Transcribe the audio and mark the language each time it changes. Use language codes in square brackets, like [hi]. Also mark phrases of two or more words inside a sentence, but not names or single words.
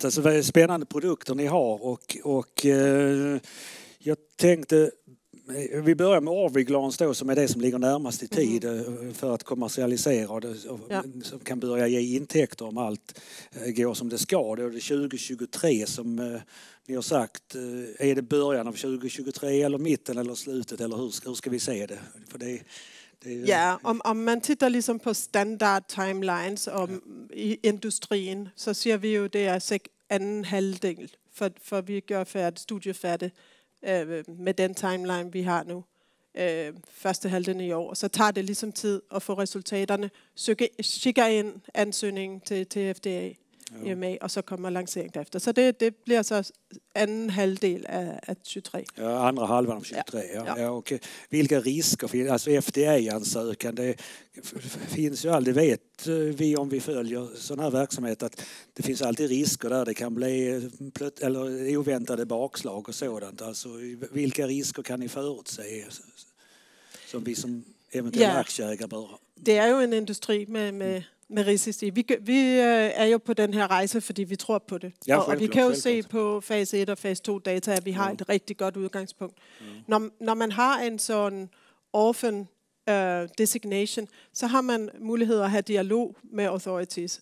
[sv] Alltså, spännande produkter ni har och jag tänkte vi börjar med Orviglans då, som är det som ligger närmast i tid för att kommersialisera det som kan börja ge intäkter om allt går som det ska. Då är det 2023 som ni har sagt. Är det början av 2023 eller mitten eller slutet eller hur ska vi se det? För det [da] ja, om man tittar liksom på [en] standard timelines [da] i industrien, så ser vi jo, det er anden halvdel, for vi gør studiefærdigt med den timeline, vi har nu. Første halvdelen i år. Så tager det ligesom tid at få resultaterne. Skikker ind ansøgningen til FDA, EMA, og så kommer lancering derefter. Så det bliver så anden halvdel af 23. [sv] Ja, andra halvan av 23. Ja, okay. Vilka risker finns? Alltså FDA-ansökan, det finns ju aldrig, vet vi om vi följer sån här verksamhet, att det finns alltid risker där. Det kan bli eller oväntade bakslag och sådant. Alltså, vilka risker kan ni förutse som vi som eventuella aktieägare bör? [da] Det er jo en industri med risici. Vi er jo på den her rejse, fordi vi tror på det. Og vi kan jo se på fase 1 og fase 2 data, at vi har et rigtig godt udgangspunkt. Når man har en sådan [en] orphan designation, [da] så har man mulighed at have dialog med authorities.